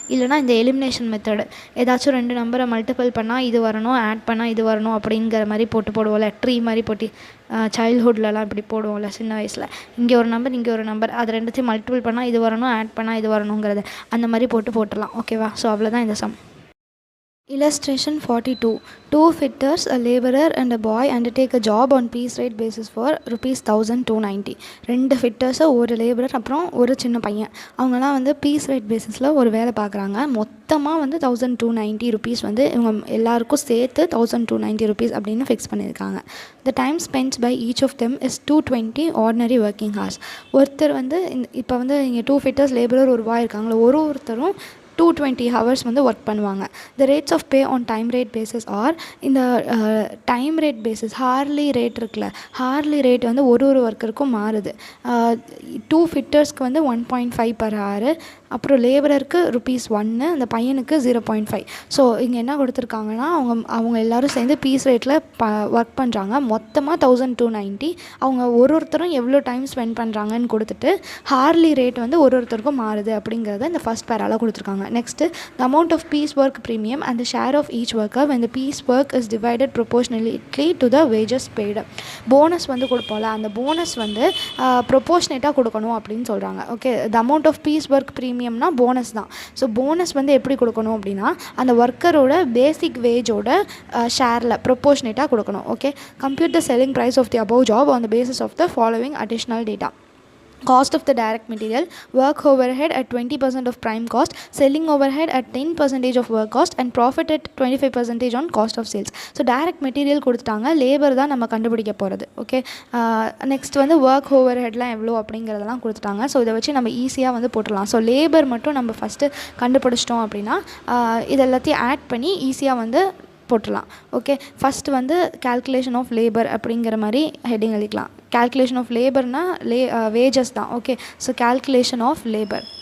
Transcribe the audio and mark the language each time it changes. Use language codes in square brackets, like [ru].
[ta] இல்லைனா இந்த elimination method, ஏதாச்சும் 2 நம்பரை மல்டிபிள் பண்ணால் இது வரணும், ஆட் பண்ணால் இது வரணும் அப்படிங்கிற மாதிரி போடுவோம்ல, ட்ரீ மாதிரி போட்டு சைல்ட்ஹுட்லலாம் இப்படி போடுவோம்ல சின்ன வயசில். இங்கே ஒரு நம்பர், இங்கே ஒரு நம்பர், அது ரெண்டுத்தையும் மல்டிபிள் பண்ணால் இது வரணும், ஆட் பண்ணால் இது வரணுங்கிறது அந்த மாதிரி போட்டுடலாம். ஓகேவா? ஸோ அவ்வளோதான் இந்த some. [en] Illustration 42. 2 fitters, a laborer and a boy undertake a job on piece rate basis for ₹1,290. [ta] 2 fitters, ஒரு லேபரர், அப்புறம் ஒரு சின்ன பையன். அவங்களாம் வந்து பீஸ் ரேட் பேசிஸில் ஒரு வேலை பார்க்குறாங்க. மொத்தமாக வந்து ₹1,290 வந்து இவங்க எல்லாருக்கும் சேர்த்து ₹1,290 அப்படின்னு ஃபிக்ஸ் பண்ணியிருக்காங்க. [en] The time spent by each of them is 220 ordinary working hours. [ta] ஒருத்தர் வந்து இப்போ வந்து இங்கே 2 fitters, லேபரர், ஒரு பாய் இருக்காங்களா, ஒருத்தரும் 220 hours வந்து ஒர்க் பண்ணுவாங்க. [en] The rates of pay on time rate basis are, [ta] இந்த time rate basis Harley rate இருக்குல்ல, ஹார்லி ரேட் வந்து ஒரு ஒர்க்கருக்கும் மாறுது. 2 ஃபிட்டர்ஸ்க்கு வந்து 1.5 per hour, அப்புறம் லேபரருக்கு ₹1, அந்த பையனுக்கு 0.5. ஸோ இங்கே என்ன கொடுத்துருக்காங்கன்னா அவங்க எல்லோரும் சேர்ந்து பீஸ் ரேட்டில் ஒர்க் பண்ணுறாங்க. மொத்தமாக 1,290. அவங்க ஒருத்தரும் எவ்வளோ டைம் ஸ்பெண்ட் பண்ணுறாங்கன்னு கொடுத்துட்டு ஹார்லி ரேட் வந்து ஒருத்தருக்கும் மாறுது அப்படிங்கிறத இந்த ஃபஸ்ட் பேரால் கொடுத்துருக்காங்க. [en] Next, the amount of piece work premium and the share of each worker when the piece work is divided proportionally to the wages paid. [ta] Bonus வந்து கொடுப்போம்ல, அந்த போனஸ் வந்து ப்ரொபோர்ஷனேட்டாக கொடுக்கணும் அப்படின்னு சொல்கிறாங்க. Okay, [en] the amount of piece work premium [ta] னா bonus தான். So bonus வந்து எப்படி கொடுக்கணும் அப்படின்னா அந்த ஒர்க்கரோட பேசிக் வேஜோட ஷேரில் ப்ரொபோர்ஷனேட்டாக கொடுக்கணும். [en] Okay, compute the selling price of the above job on the basis of the following additional data. Cost of the direct material, work overhead at 20% of prime cost, selling overhead at 10% of work cost, and profit at 25% on cost of sales. [ta] So direct material கொடுத்துட்டாங்க, labour தான் நம்ம கண்டுபிடிக்க போகிறது. Okay, next வந்து work ஓவர்ஹெட்லாம் எவ்வளோ அப்படிங்கிறதெல்லாம் கொடுத்துட்டாங்க. So இதை வச்சு நம்ம ஈஸியாக வந்து போட்டுடலாம். ஸோ லேபர் மட்டும் நம்ம ஃபஸ்ட்டு கண்டுபிடிச்சிட்டோம் அப்படின்னா இது எல்லாத்தையும் ஆட் பண்ணி ஈஸியாக வந்து போட்டுடலாம். ஓகே, ஃபஸ்ட்டு வந்து calculation of labor அப்படிங்கிற மாதிரி ஹெட்டிங் எழுதிக்கலாம். calculation of laborனா வேஜஸ் தான். [en] Okay, so calculation of labor.